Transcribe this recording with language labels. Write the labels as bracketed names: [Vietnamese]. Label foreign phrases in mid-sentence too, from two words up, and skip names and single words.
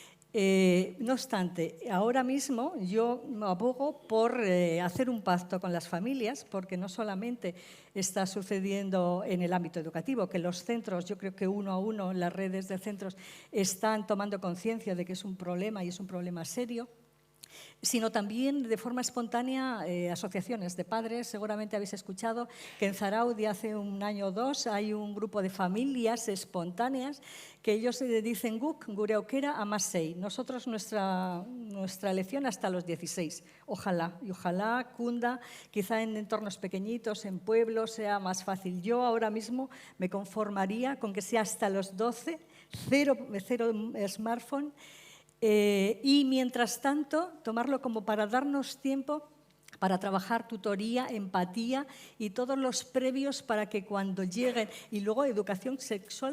[Spanish] No obstante, ahora mismo yo abogo por hacer un pacto con las familias, porque no solamente está sucediendo en el ámbito educativo, que los centros, yo creo que uno a uno, las redes de centros están tomando conciencia de que es un problema, y es un problema serio, sino también de forma espontánea asociaciones de padres. Seguramente habéis escuchado que en Zarautz hace 1 año o 2 hay un grupo de familias espontáneas que ellos dicen [Basque] guk, gure aukera, amasei. [Spanish] Nosotros nuestra elección hasta los 16. Ojalá, y ojalá cunda, quizá en entornos pequeñitos, en pueblos, sea más fácil. Yo ahora mismo me conformaría con que sea hasta los 12, cero smartphone. Y mientras tanto, tomarlo como para darnos tiempo para trabajar tutoría, empatía y todos los previos para que cuando lleguen, y luego educación sexual